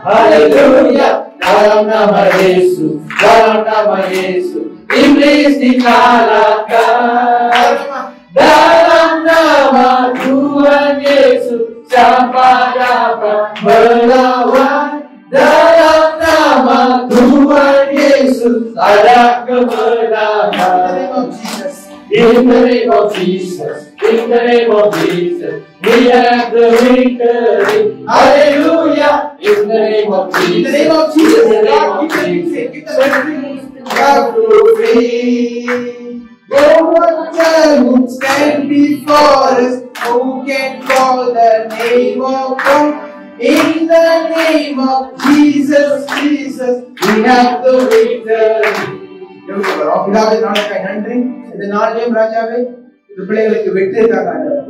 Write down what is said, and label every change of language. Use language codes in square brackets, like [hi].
[ms] Haleluya. Dalam nama Yesus, dalam nama Yesus, iblis dikalahkan. Dalam nama Tuhan Yesus, siapa dapat melawan? Dalam nama Tuhan Yesus ada kemenangan. [en] In the name of Jesus, in the name of Jesus, we have the victory. Hallelujah. In the name of Jesus, in the name of Jesus, God, give the victory. No one who stand before us, who can call the name of God. In the name of Jesus, Jesus, we have the victory. [ta] பிதாவே நாளுக்காய் நன்றி. இந்த நாளிலும் ராஜாவே இந்த பிள்ளைகளுக்கு வெற்றி தாங்க.